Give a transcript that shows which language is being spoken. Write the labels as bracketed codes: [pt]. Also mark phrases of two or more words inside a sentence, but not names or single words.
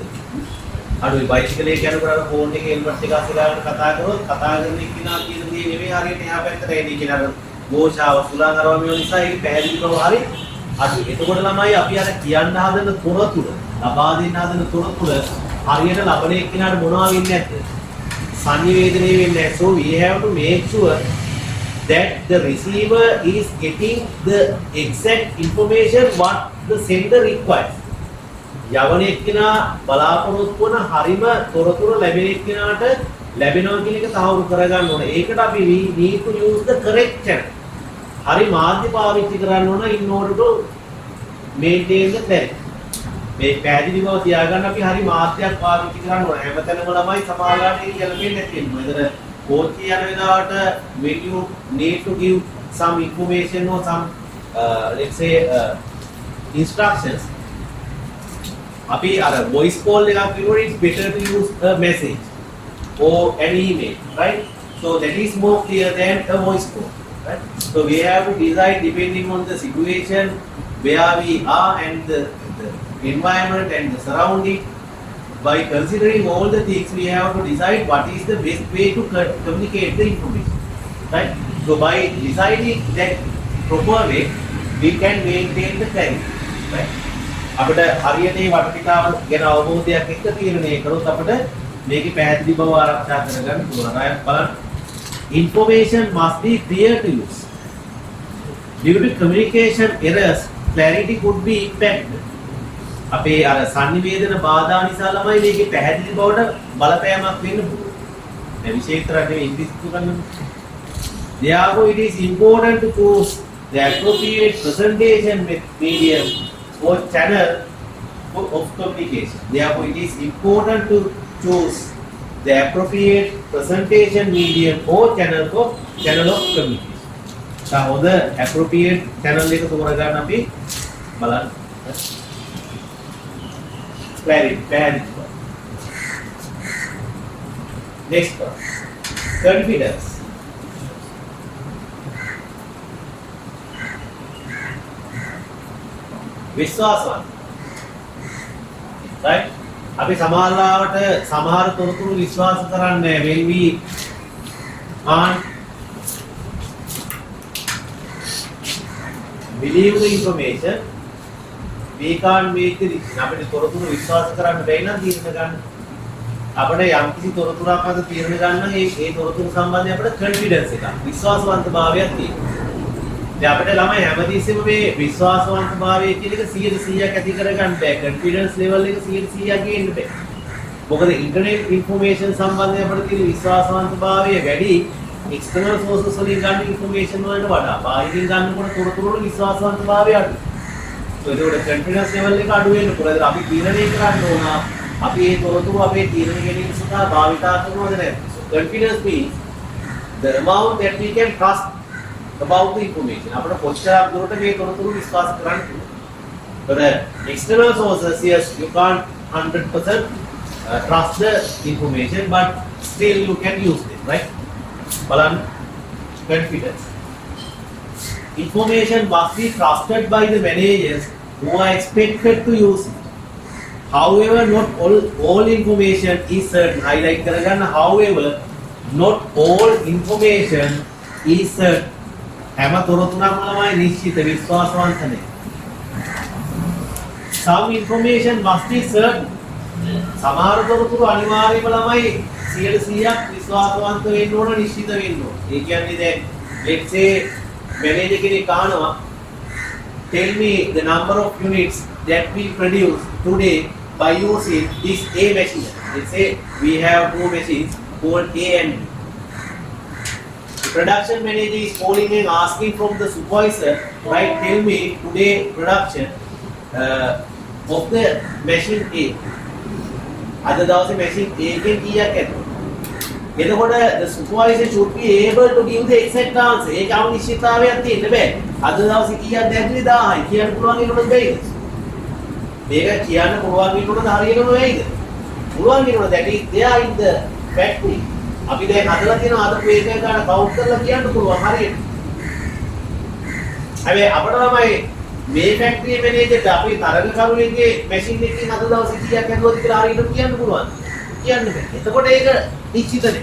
[si] අඩුයි බයිසිකලේ යනකොට ෆෝන් එකේ එල්බට් එක අස්සලාගෙන කතා කරොත් කතා කරන එක්කිනා කියන දේ නෙමෙයි හරියට එහා පැත්තට එන්නේ කියලා ගෝෂාව සුලා කරවම නිසා ඒක පැහැදිලි බව හරි අඩුයි. එතකොට ළමයි අපි අර කියන්න හදන තොරතුරු ලබා දෙන්න හදන තොරතුරු හරියට ලබන එක්කිනාට මොනවා වෙන්නේ නැද්ද? සංනිවේදනය වෙන්නේ නැහැ. [en] So we have to make sure that the receiver is getting the exact information what the sender requires. [si] යවන එක්කිනා බලාපොරොත්තු වන හරිම තොරතුරු ලැබෙන එක්කිනාට ලැබෙනවා කියන එක තහවුරු කරගන්න ඕනේ. ඒකට අපි [en] we need to use the correct channel. [si] හරි මාධ්‍ය පාවිච්චි කරන්න ඕන [en] in order to maintain the clarity. [si] මේ පැහැදිලි බව තියාගන්න අපි හරි මාධ්‍යයක් පාවිච්චි කරන්න ඕන. හැමතැනම ළමයි සමාජාලාට ඒක ගැලපෙන්නේ නැති වෙනවා. ඒතර කෝච්චිය යන වෙලාවට [en] when you need to give some information or some let's say instructions [si] අපි අර [en] voice call [si] එකක් කරනකොට [en] it's better to use a message or an email, right? So that is more clear than a voice call, right? So we have to decide depending on the situation where we are and the environment and the surrounding. By considering all the things, we have to decide what is the best way to communicate the information, right? So by deciding that proper way, we can maintain the clarity, right? [si] අපිට හරියට මේ වටපිටාව ගැන අවබෝධයක් එක්ක තීරණය කරොත් අපිට මේකේ පැහැදිලි බව ආරක්ෂා කරගන්න පුළුවන්. අය බලන්න. [en] Information must be clear to use. Due to communication errors, clarity could be impacted. [si] අපේ අර සංනිවේදන බාධා නිසා ළමයි මේකේ පැහැදිලි බවට බලපෑමක් වෙන්න පුළුවන්. මේ විශේෂතරක් නෙවෙයි ඉංග්‍රීසි කරන්නේ. [en] Therefore, it is important to choose the appropriate presentation medium or channel of communication. Therefore, it is important to choose the appropriate presentation medium or channel of communication. So, the appropriate channel [si] එක තෝරගන්න අපි බලන්න. [en] Clarity. Next one. Confidence. [si] විශ්වාසවත්. [en] right? [si] අපි සමහරවට සමහර තොරතුරු විශ්වාස කරන්නේ [en] when we can't believe the information, we can't make the decision. [si] අපිට තොරතුරු විශ්වාස කරන්න බැයි නම් තීරණ ගන්න. අපිට යම්කිසි තොරතුරක් අද තීරණ ගන්න නම් ඒ තොරතුරු සම්බන්ධයෙන් අපිට confidence එකක් විශ්වාසවන්තභාවයක් තියෙනවා. දැන් අපිට ළමයි හැමදෙස්සෙම මේ විශ්වාසවන්තභාවය කියන එක 100%ක් ඇති කරගන්න බෑ. [en] confidence level [si] එක 100%ක් ගේන්න බෑ. මොකද [en] internet information [si] සම්බන්ධයෙන් අපිට තියෙන විශ්වාසවන්තභාවය වැඩි [en] external sources [si] වලින් ගන්න information වලට වඩා. බාහිරින් ගන්නකොට තොරතුරු වල විශ්වාසවන්තභාවය අඩුයි. So ඒකට [en] confidence level [si] එක අඩු වෙන්න පුළුවන්. අපි තීරණය කරන්න ඕන අපි මේ තොරතුරු අපේ තීරණ ගැනීම සඳහා භාවිතා කරනවද නැද්ද? [en] So confidence means the amount that we can trust about the information. [si] අපිට කොච්චරක් දුරට මේ තොරතුරු විශ්වාස කරන්න පුළුවන්. [en] But external sources, yes, you can't 100% trust the information, but still you can use it, right? [si] බලන්න confidence. [en] Information must be trusted by the managers who are expected to use it. However, not all information is certain. [si] Highlight කරගන්න. [en] However, not all information is certain. [si] හැම තොරතුරක්ම ළමයි නිශ්චිත විශ්වාසවන්ත නැහැ. [en] Some information must be certain. [si] සමහර තොරතුරු අනිවාර්යයෙන්ම ළමයි 100%ක් විශ්වාසවන්ත වෙන්න ඕන නිශ්චිත වෙන්න ඕන. ඒ කියන්නේ දැන් [en] let's say manager [si] කෙනෙක් අහනවා [en] tell me the number of units that we produce today by using this A machine. Let's say we have two machines called A and B. The production manager is calling and asking from the supervisor, right, tell me today production of the machine A. [si] අද දවසේ machine A එකෙන් කීයක් ඇද්ද? [en] එතකොට the supervisor should be able to give the exact answer. [si] ඒක අනිශ්චිතතාවයක් තියෙන්න බෑ. අද දවසේ කීයක්ද ඇද්දේ 1000යි. කියන්න පුළුවන් ඒකට බැයිද? මේක කියන්න පුළුවන් වෙනකොට හරියටම වෙයිද? පුළුවන් වෙනකොට [en] that is there in the factory. [si] අපි දැන් හදලා තියෙන අද මේක ගන්න කවුන්ට් කරලා කියන්න පුළුවන් හරියට. හැබැයි අපිට තමයි මේ [en] factory managerට [si] අපි තරග කරුවෙක්ගේ මැෂින් එකකින් අද දවසේ කීයක් ඇදුවද කියලා හරියට කියන්න පුළුවන්. කියන්න බෑ. එතකොට ඒක නිශ්චිත නෙවෙයි.